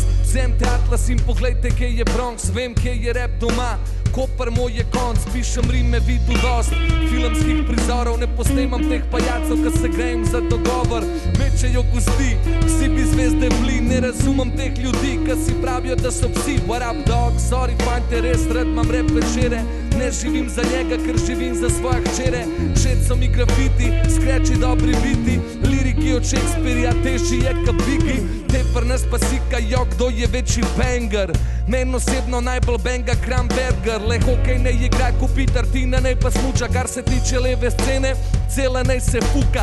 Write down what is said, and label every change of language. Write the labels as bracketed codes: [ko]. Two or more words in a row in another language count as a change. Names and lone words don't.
[sl] Vzemte atlas in poglejte, kje je Bronx, vem, kje je rap doma. Koper moj je konc, pišem rime, vidu dost filmskih prizorov, ne posnemam teh pajacov, ko se grejem za dogovor. Mečejo gosti, vsi bi zvezde vli, ne razumem teh ljudi, ko si pravijo, da so psi. [en] What up dog, [sl] sorry fante, res rad imam rap večere. Ne živim za njega, ker živim za svoje hčere. Všeč so mi grafiti, skreči dobri biti, liriki od Shakespearea, težji je ka Biggie. Te pri nas pa sikajo, kdo je večji banger. Men osebno najbolj benga Kramberger. Le hokej ne igra ko Peter Tina, ne pa smuča, kar se tiče leve scene, cela nej se fuka.